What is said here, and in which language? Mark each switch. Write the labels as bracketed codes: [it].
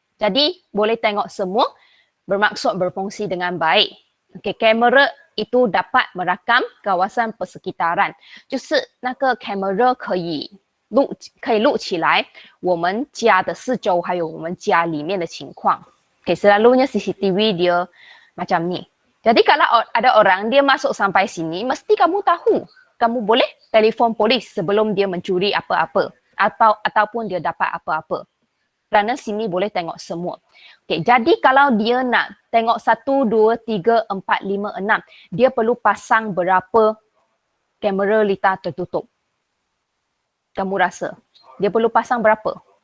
[ms] Jadi boleh tengok semua bermaksud berfungsi dengan baik. Okey, kamera itu dapat merakam kawasan persekitaran， [zh] 就是那个 camera 可以录起来我们家的四周还有我们家里面的情况。 [ms] Okay, selalunya CCTV dia macam ni. Jadi kalau ada orang dia masuk sampai sini, mesti kamu tahu. Kamu boleh telefon polis sebelum dia mencuri apa-apa ataupun dia dapat apa-apa. Kerana sini boleh tengok semua. Okay, jadi kalau dia nak tengok 1, 2, 3, 4, 5, 6, dia perlu pasang berapa kamera Lita tertutup? Kamu rasa? Dia perlu pasang berapa?